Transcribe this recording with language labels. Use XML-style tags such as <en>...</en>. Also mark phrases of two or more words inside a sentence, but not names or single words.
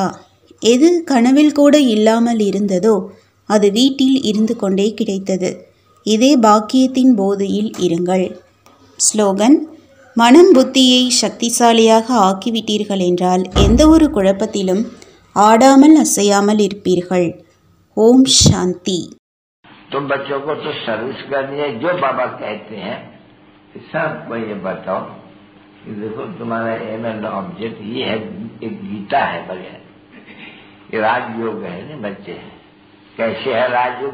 <ta>எது கனவில் கூட இல்லாமல் இருந்ததோ அது வீட்டில் இருந்து கொண்டே கிடைத்தது. இதே பாக்கியத்தின் போதையில் இருங்கள். ஸ்லோகன்: மனம் புத்தியை சக்திசாலியாக ஆக்கிவிட்டீர்கள் என்றால் எந்த ஒரு குழப்பத்திலும் ஆடாமல் அசையாமல் இருப்பீர்கள். ஓம் சாந்தி.</ta> <hi>तो बच्चों को तो सर्विस करनी है, जो बाबा कहते हैं सबको ये बताओ कि देखो तुम्हारा</hi> <en>aim and object</en> <hi>ये है, एक गीता है बगैर, ये राजयोग है ना बच्चे। कैसे है राजयोग?</hi>